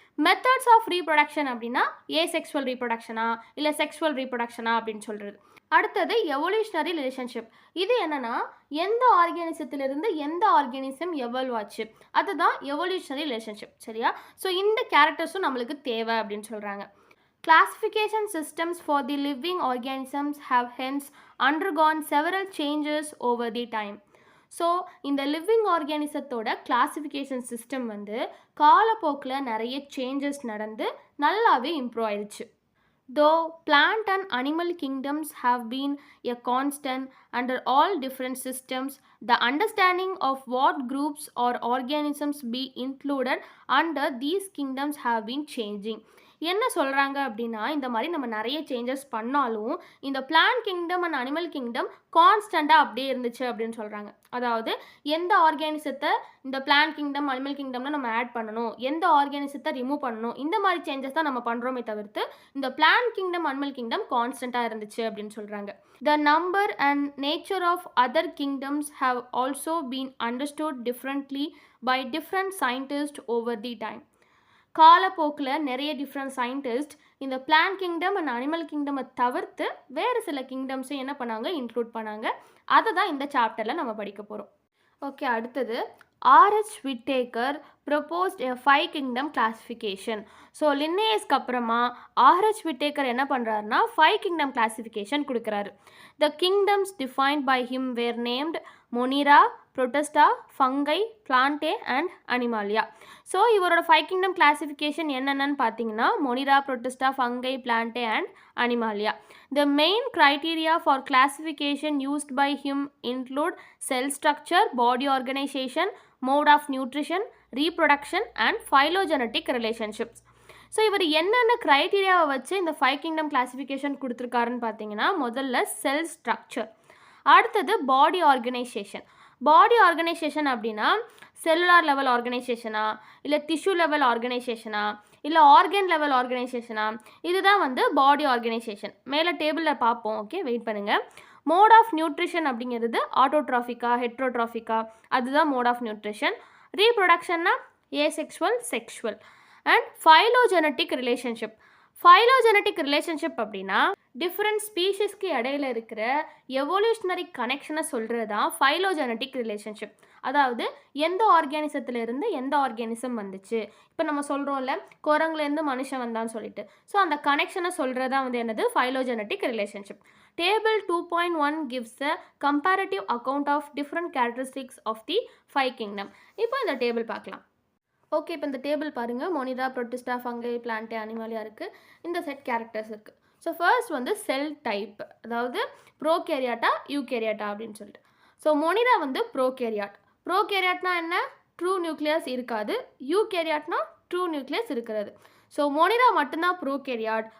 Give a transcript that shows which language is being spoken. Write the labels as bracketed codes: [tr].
[ta] Methods of reproduction அப்படின்னா asexual ரீப்ரொடக்ஷனா இல்லை sexual ரீப்ரொடக்ஷனா அப்படின்னு சொல்கிறது. அடுத்தது எவல்யூஷனரி ரிலேஷன்ஷிப். இது என்னென்னா எந்த ஆர்கானிசத்திலிருந்து எந்த ஆர்கானிசம் எவல்வ் ஆச்சு, அதுதான் எவல்யூஷனரி ரிலேஷன்ஷிப், சரியா. ஸோ இந்த கேரக்டர்ஸும் நம்மளுக்கு தேவை அப்படின்னு சொல்கிறாங்க. [en] Classification systems for the living organisms have hence undergone several changes over the time. [ta] So இந்த லிவிங் ஆர்கானிசத்தோட கிளாஸிஃபிகேஷன் சிஸ்டம் வந்து காலப்போக்கில் நிறைய சேஞ்சஸ் நடந்து நல்லாவே இம்ப்ரூவ் ஆயிடுச்சு. [en] Though plant and animal kingdoms have been a constant under all different systems, the understanding of what groups or organisms be included under these kingdoms have been changing. [ta] என்ன சொல்கிறாங்க அப்படின்னா, இந்த மாதிரி நம்ம நிறைய சேஞ்சஸ் பண்ணாலும் இந்த plant kingdom and animal kingdom கான்ஸ்டண்ட்டாக அப்படியே இருந்துச்சு அப்படின்னு சொல்கிறாங்க. அதாவது எந்த ஆர்கானிசத்தை இந்த பிளான்ட் கிங்டம் அனிமல் கிங்டம்னு நம்ம ஆட் பண்ணணும், எந்த ஆர்கானிசத்தை ரிமூவ் பண்ணணும், இந்த மாதிரி சேஞ்சஸ் தான் நம்ம பண்ணுறோமே தவிர்த்து இந்த பிளான்ட் கிங்டம் அனிமல் கிங்டம் கான்ஸ்டண்ட்டாக இருந்துச்சு அப்படின்னு சொல்கிறாங்க. [en] The number and nature of other kingdoms have also been understood differently by different scientists over the time. [ta] காலப்போக்கில் நிறைய டிஃப்ரெண்ட் சயின்டிஸ்ட் இந்த பிளான்ட் கிங்டம் அண்ட் அனிமல் கிங்டமை தவிர்த்து வேறு சில கிங்டம்ஸும் என்ன பண்ணாங்க, இன்க்ளூட் பண்ணாங்க. அதை தான் இந்த சாப்டரில் நம்ம படிக்க போகிறோம். ஓகே, அடுத்தது R.H. [en] Whittaker proposed a 5 kingdom classification. [ta] So லின்னேயஸ்க்கு அப்புறமா R.H. Whittaker என்ன பண்ணுறாருன்னா 5 kingdom classification கொடுக்குறாரு. [en] The kingdoms defined by him were named Monera, Protista, Fungi, Plantae and Animalia. [ta] So இவரோட 5 kingdom classification என்னென்னு பார்த்தீங்கன்னா Monera, Protista, Fungi, Plantae and Animalia. [en] The main criteria for classification used by him include cell structure, body organization, mode of nutrition, reproduction and phylogenetic relationships. [ta] So இவர் என்னென்ன க்ரைட்டீரியாவை வச்சு இந்த 5 kingdom classification கொடுத்துருக்காருன்னு பார்த்தீங்கன்னா, முதல்ல செல் structure, அடுத்தது பாடி organisation. பாடி organisation அப்படின்னா cellular level ஆர்கனைசேஷனா இல்லை tissue level ஆர்கனைசேஷனா இல்லை ஆர்கன் லெவல் ஆர்கனைசேஷனா, இதுதான் வந்து பாடி ஆர்கனைசேஷன். மேலே டேபிளில் பார்ப்போம், ஓகே, வெயிட் பண்ணுங்கள். மோட் ஆஃப் நியூட்ரிஷன் அப்படிங்கிறது ஆட்டோட்ராஃபிக்கா ஹெட்ரோட்ராஃபிக்கா, அதுதான் mode of nutrition. ரீப்ரொடக்ஷன்னா asexual, sexual. And phylogenetic relationship. Phylogenetic relationship அப்படின்னா டிஃப்ரெண்ட் ஸ்பீஷிஸ்க்கு இடையில இருக்கிற எவல்யூஷனரி கனெக்ஷனை சொல்கிறது தான் ஃபைலோஜெனட்டிக் ரிலேஷன்ஷிப். அதாவது எந்த ஆர்கானிசத்துலேருந்து எந்த ஆர்கானிசம் வந்துச்சு, இப்போ நம்ம சொல்கிறோம்ல குரங்குலேருந்து மனுஷன் வந்தான்னு சொல்லிட்டு, ஸோ அந்த கனெக்ஷனை சொல்கிறது தான் வந்து என்னது, phylogenetic relationship. [en] Table 2.1 gives a comparative account of different characteristics of the 5 kingdom. [ta] இப்போ இந்த டேபிள் பார்க்கலாம். ஓகே, இப்போ இந்த டேபிள் பாருங்கள். Monera, Protista, fungi, Plantae, Animalia இருக்குது. இந்த செட் கேரக்டர்ஸ் இருக்குது. ஸோ ஃபர்ஸ்ட் வந்து செல் டைப், அதாவது ப்ரோகேரியாட்டா யூகேரியாட்டா அப்படின்னு சொல்லிட்டு. ஸோ மொனிரா வந்து ப்ரோகேரியாட். ப்ரோகேரியாட்னா என்ன? ட்ரூ நியூக்ளியஸ் இருக்காது. யூகேரியாட்னா ட்ரூ நியூக்ளியஸ் இருக்கிறது. ஸோ மொனிரா மட்டும்தான் ப்ரோகேரியாட்.